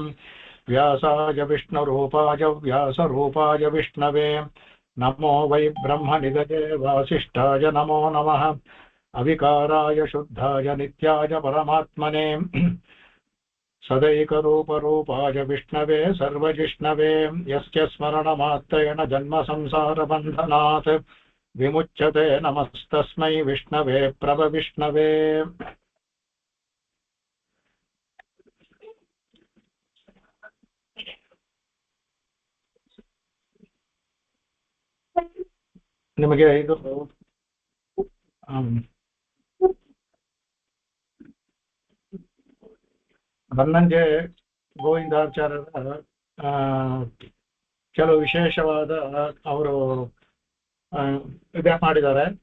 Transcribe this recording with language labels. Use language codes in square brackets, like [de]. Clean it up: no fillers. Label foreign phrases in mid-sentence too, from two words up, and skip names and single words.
[sa] ವ್ಯಾಸಾಯ ವಿಷ್ಣುರೂಪಾಯ ವ್ಯಾಸರೂಪಾಯ ವಿಷ್ಣವೇ. ನಮೋ ವೈ ಬ್ರಹ್ಮನಿಧಯೇ ವಾಸಿಷ್ಠಾಯ ನಮೋ ನಮಃ. ಅವಿಕಾರಾಯ ಶುದ್ಧಾಯ ನಿತ್ಯಾಯ ಪರಮಾತ್ಮನೇ. ಸದೈಕರೂಪರೂಪಾಯ ವಿಷ್ಣವೇ ಸರ್ವಜಿಷ್ಣವೇ. ಯಸ್ಯ ಸ್ಮರಣಮಾತ್ರೇಣ ಜನ್ಮ ಸಂಸಾರ ಬಂಧನಾತ್ ವಿಮುಚ್ಯತೆ. ನಮಸ್ತಸ್ಮೈ ವಿಷ್ಣವೇ ಪ್ರಭವಿಷ್ಣವೇ. [kn] ನಿಮಗೆ ಇದು ಬನ್ನಂಜೆ ಗೋವಿಂದಾಚಾರ್ಯರ ಕೆಲವು ವಿಶೇಷವಾದ ಅವರು ಇದೇ ಮಾಡಿದ್ದಾರೆ.